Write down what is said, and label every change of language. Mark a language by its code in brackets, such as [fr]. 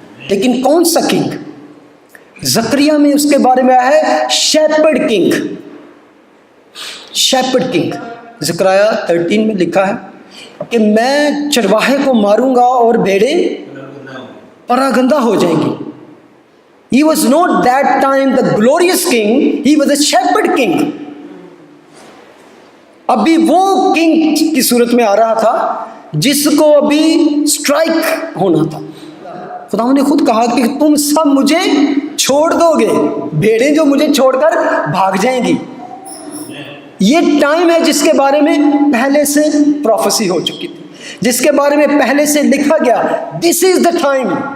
[hi] लेकिन कौन सा किंग? जकरिया में उसके बारे में आया है शेपर्ड किंग, शेपर्ड किंग। जकरिया 13 में लिखा है कि मैं चरवाहे को मारूंगा और भेड़े परागंदा हो जाएंगी। [en] He was not that time the glorious king, he was a shepherd king. [hi] अभी वो किंग की सूरत में आ रहा था जिसको अभी स्ट्राइक होना था। खुदा ने खुद कहा कि तुम सब मुझे छोड़ दोगे, भेड़ें जो मुझे छोड़कर भाग जाएंगी। ये टाइम है जिसके बारे में पहले से प्रोफेसी हो चुकी थी, जिसके बारे में पहले से लिखा गया, [en] This is the time.